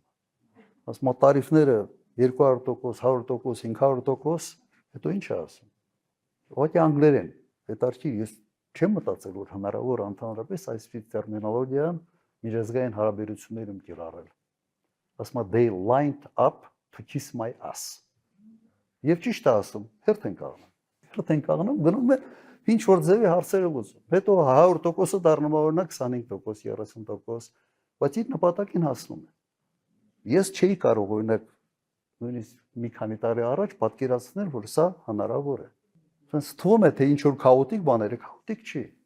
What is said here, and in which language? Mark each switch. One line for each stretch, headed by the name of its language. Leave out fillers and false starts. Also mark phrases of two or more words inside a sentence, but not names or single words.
Armenian: Ասում է տարիֆները 200%, 100%, 500%, հետո ինչ է ասում։ Ուղղակի անգլերեն, հետաքրքիր, ես չեմ մտածել, որ հնարավոր ընդհանրապես այսպիսի տերմինոլոգիան միջազգային հարաբերություններում կիրառել։ Ասում է
English: they lined up to kiss my ass։
Armenian: Եվ ճիշտ է ասում, հերթ են կաղնում։ Հերթ են կաղնում, գնում է ինչ որ ձևի հարցերը լուծում։ Հետո 100%-ը դառնում է օրինակ 25%, 30%, բայց իր նպատակին հասնում է։ Ես չէի կարող օրինակ նույնիսկ մի քանի տարի առաջ պատկերացնել, որ սա հնարավոր է։ Սենց թվում է, թե ինչ որ քաոտիկ բաներ է, քաոտիկ չի։